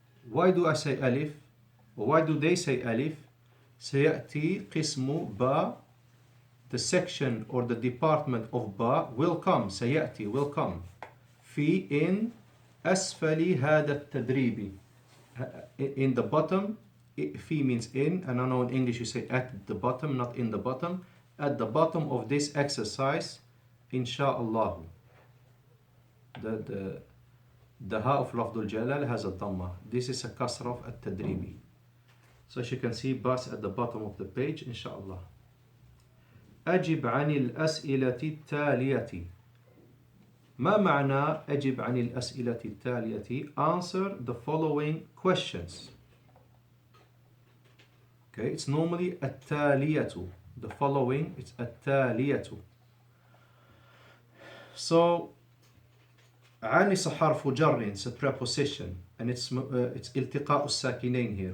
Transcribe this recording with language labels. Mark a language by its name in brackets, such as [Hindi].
[English] Why do I say ألف? Why do they say ألف? [Arabic] سيأتي قسم با. [English] The section or the department of با will come. سيأتي will come. [Arabic] في in أسفل هذا التدريب. [English] In the bottom. في means in, and I know in English you say at the bottom, not in the bottom. At the bottom of this exercise, inshallah. The ha of Lafdul Jalal has a dhamma. This is a kasra of at-tadribi. So as you can see, bas at the bottom of the page, inshallah. [Arabic] أجب عن الأسئلة التالية. ما معنى أجب عن الأسئلة التالية? [English] Answer the following questions. Okay, it's normally التالية. The following, it's التالية. So عن is a حرف جر, it's a preposition, and it's التقاء الساكنين here.